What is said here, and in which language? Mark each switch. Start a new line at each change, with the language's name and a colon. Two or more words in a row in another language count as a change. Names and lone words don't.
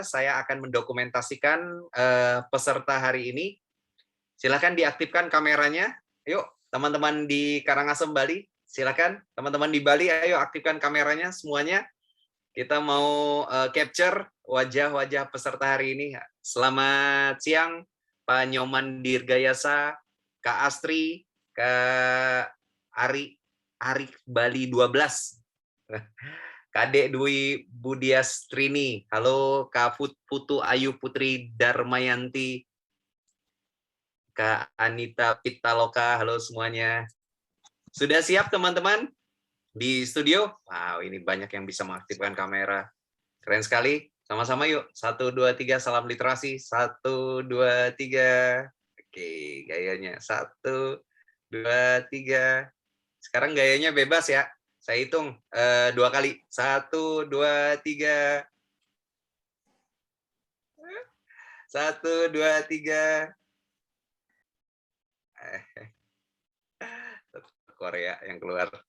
Indonesian: Saya akan mendokumentasikan peserta hari ini. Silakan diaktifkan kameranya. Yuk, teman-teman di Karangasem, Bali. Silakan, teman-teman di Bali, ayo aktifkan kameranya semuanya. Kita mau capture wajah-wajah peserta hari ini. Selamat siang, Pak Nyoman Dirgayasa, Kak Astri, Kak Ari Bali 12. Kadek Dwi Budiastrini. Halo, Kak Putu Ayu Putri Darmayanti. Kak Anita Pitaloka. Halo semuanya. Sudah siap teman-teman? Di studio, wow ini banyak yang bisa mengaktifkan kamera, keren sekali. Sama-sama yuk, 1, 2, 3, salam literasi, 1, 2, 3, oke gayanya, 1, 2, 3, sekarang gayanya bebas ya, saya hitung 2 kali, 1, 2, 3, 1, 2, 3, Korea yang keluar.